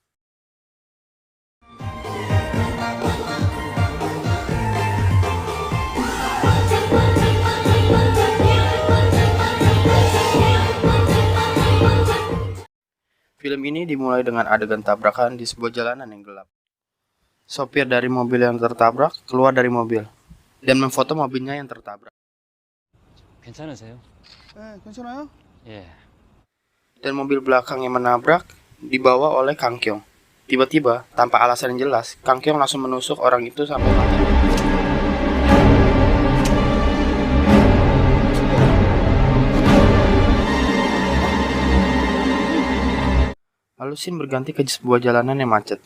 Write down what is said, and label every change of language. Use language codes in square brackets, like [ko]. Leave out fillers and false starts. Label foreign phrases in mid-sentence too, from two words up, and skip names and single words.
[id] Film ini dimulai dengan adegan tabrakan di sebuah jalanan yang gelap. Sopir dari mobil yang tertabrak keluar dari mobil dan memfoto mobilnya yang tertabrak. [ko] 괜찮으세요? 네, 괜찮아요? 예. [id] Dan mobil belakang yang menabrak dibawa oleh Kang Kyong. Tiba-tiba, tanpa alasan yang jelas, Kang Kyong langsung menusuk orang itu sampai mati. Lalu scene berganti ke sebuah jalanan yang macet.